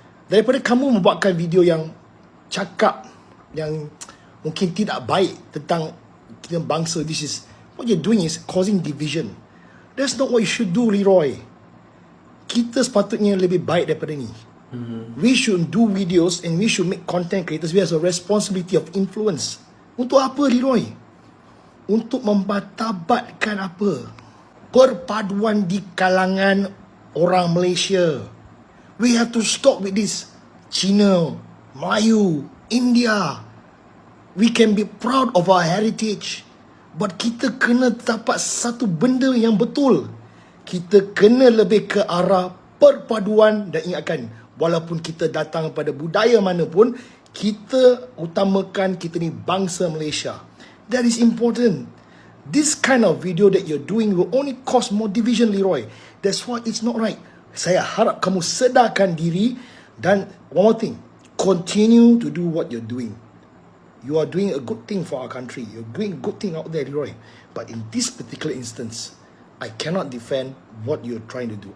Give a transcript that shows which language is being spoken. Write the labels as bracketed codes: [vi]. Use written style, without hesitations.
[ms] Daripada kamu membuatkan video yang cakap yang mungkin tidak baik tentang kita bangsa, [en] what you're doing is causing division. That's not what you should do, Leroy. [ms] Kita sepatutnya lebih baik daripada ni. [en] We should do videos and we should make content creators. We have a responsibility of influence. [ms] Untuk apa, Leroy? Untuk mematabatkan apa? Perpaduan di kalangan orang Malaysia. [en] We have to stop with this. Cina, Melayu, India. We can be proud of our heritage. [ms] But kita kena dapat satu benda yang betul. Kita kena lebih ke arah perpaduan. Dan ingatkan, walaupun kita datang pada budaya mana pun, kita utamakan kita ni bangsa Malaysia. [en] That is important. This kind of video that you're doing will only cause more division, Leroy. That's why it's not right. [ms] Saya harap kamu sedarkan diri. [en] Dan one more thing, continue to do what you're doing. You are doing a good thing for our country. You're doing a good thing out there, Leroy. But in this particular instance, I cannot defend what you're trying to do.